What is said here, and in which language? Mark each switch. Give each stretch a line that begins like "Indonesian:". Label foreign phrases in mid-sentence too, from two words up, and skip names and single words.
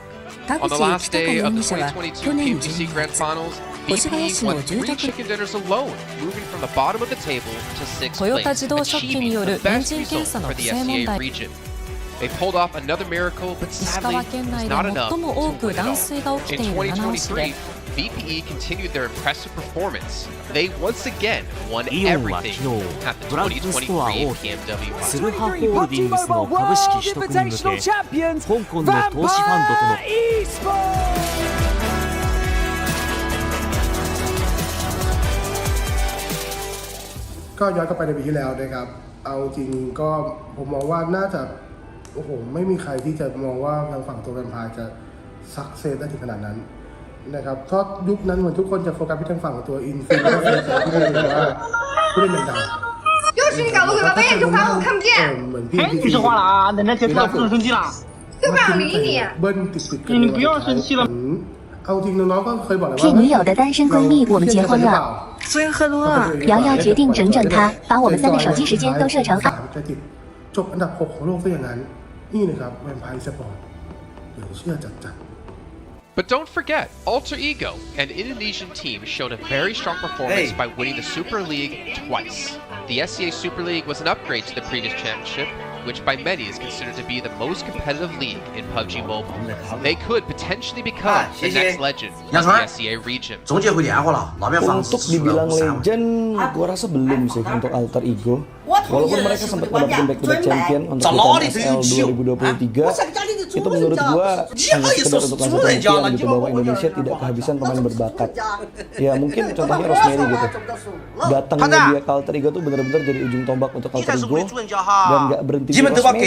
English: On the last day of the 2022 PMGC Grand Finals, VPE won 3 chicken dinners alone, moving from the bottom of the table to 6th place, achieving the best result for the SEA region. They pulled off another miracle, but sadly, it was not enough to win it all. In 2023, VPE continued their impressive performance. They once again won everything at the 2023 PMWI.
Japanese: ツルハホールディングスの株式取得に向け、香港の投資ファンドとの
Thai: ก็ย้อนกลับไปในปีที่แล้วนะครับเอาจริงก็ผมมองว่าน่าจะโอ้โหไม่มีใครที่จะมองว่าทางฝั่งตัวแวมไพร์จะซักเซสได้ถึงขนาดนั้นนะครับเพราะยุคนั้นเหมือนทุกคนจะโฟกัสไปทางฝั่งตัวอินฟินิตี้ที่เรียกว่าผู้เล่นดังๆ
Chinese: 就是你搞不回来，我也就反我看不见。哎，你说话了啊！奶奶姐出来不能生气了。就不想理你。
Thai: เบิ้ลติดๆ
Chinese: 你不要生气了。
Thai: เอาจริงน้องๆก็เคยบอกแล้วว่า
Chinese: 替女友的单身闺蜜，我们结婚了。所以很多啊，瑶瑶决定整整她，把我们3个手机时间都设成
Thai: จบอันดับ6ของโลกซะอย่างนั้นนี่นะครับแวมไพร์สปอร์ตเหลือเชื่อจัด
English: But don't forget, Alter Ego, an Indonesian team, showed a very strong performance by winning the Super League twice. The SEA Super League was an upgrade to the previous championship, which by many is considered to be the most competitive league in PUBG Mobile. They could potentially become the next legend of the SEA region.
Indonesian: Untuk dibilang legend, gua rasa belum sih untuk Alter Ego. Walaupun mereka sempat mendapatkan
English: back-to-back champion
Indonesian: untuk PMSL 2023, itu menurut gua hanya sekedar untuk lanjut champion gitu, bahwa Indonesia tidak kehabisan pemain berbakat. Ya mungkin contohnya Rosemary gitu. Datangnya dia ke Alter Ego tuh bener-bener jadi ujung tombak untuk Alter Ego dan nggak berhenti di Rosemary.